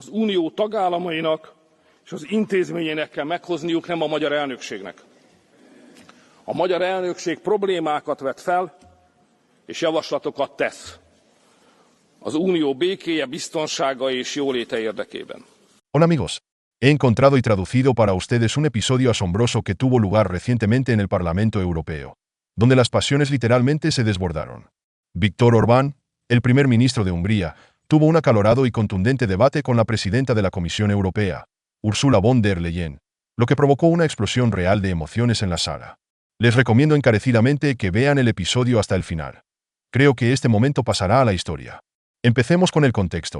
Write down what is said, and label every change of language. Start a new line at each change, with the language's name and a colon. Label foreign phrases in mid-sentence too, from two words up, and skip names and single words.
Hungarian: Az Unió tagállamainak és az intézményeinek kell meghozniuk, nem a magyar elnökségnek. A magyar elnökség problémákat vet fel, és javaslatokat tesz az Unió békéje, biztonsága és jóléte érdekében.
Spanish: Hola amigos, he encontrado y traducido para ustedes un episodio asombroso que tuvo lugar recientemente en el Parlamento Europeo, donde las pasiones literalmente se desbordaron. Viktor Orbán, el primer ministro de Hungría, tuvo un acalorado y contundente debate con la presidenta de la Comisión Europea, Ursula von der Leyen, lo que provocó una explosión real de emociones en la sala. Les recomiendo encarecidamente que vean el episodio hasta el final. Creo que este momento pasará a la historia. Empecemos con el contexto.